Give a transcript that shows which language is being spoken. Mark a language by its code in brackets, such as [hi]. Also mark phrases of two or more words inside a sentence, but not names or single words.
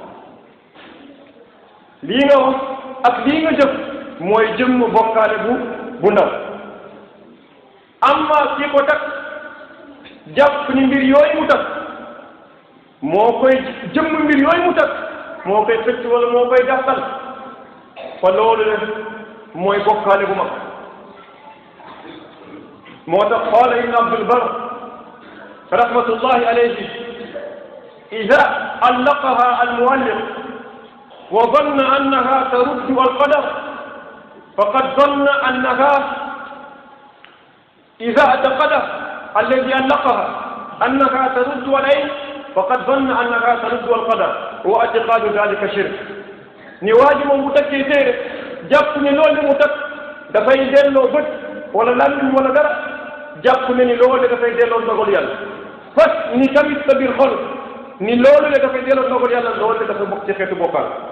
[wo] lii nga wax ak lii nga jëf mooy jëmm bokkaale bu ndaw amma ki ko takk jàpp ni mbir yooyu mu takk moo koy jëmm mbir yooyu mu takk moo koy xëcc wala moo koy dàqal fa loolu le mooy bokkaale bu mag moo tax [ar] قال ابن عبد البر رحمة الله عليه إذا علقها المعلق وظن أنها ترد القدر فقد ظن أنها taruddu alqadar faqad danna annaha إذا اعتقد الذي علقها أنها ترد العين فقد ظن أنها ترد القدر واعتقاد ذلك شرك [wo] ni waaji moom bu takkee téere jàpp ne loolu mu takk dafay delloo bët wala làmmiñ wala dara jàpp ne ni loolu dafay delloo ndogal yàlla fas ni tamit sa biir xol ni loolu le dafay delloo ndogal yàlla loolu dafa bokk ci xeetu bokkaal